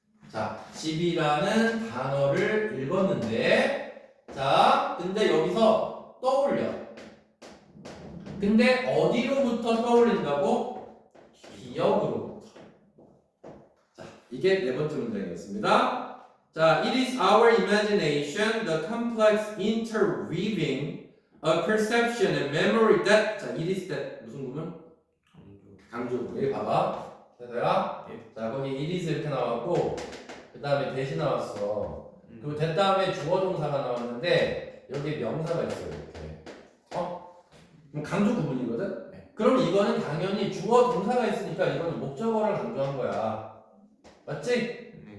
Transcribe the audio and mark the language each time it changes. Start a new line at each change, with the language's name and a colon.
Korean: 자, 집이라는 단어를 읽었는데 자, 근데 여기서 떠올려. 근데 어디로부터 떠올린다고? 기억으로부터. 자, 이게 네 번째 문장이었습니다.
English: 자, it is our imagination, the complex interweaving of perception and memory that.
Korean: 자,
English: it is that
Korean: 무슨 구문? 강조. 여기 봐봐. 됐어요? 자, 거기 it is 이렇게 나왔고 그 다음에 대시 나왔어. 그리고 된 다음에 주어 동사가 나왔는데 여기 명사가 있어요. 이렇게. 그럼 강조 구문이거든? 그럼 이거는 당연히 주어 동사가 있으니까 이거는 목적어를 강조한 거야. 맞지?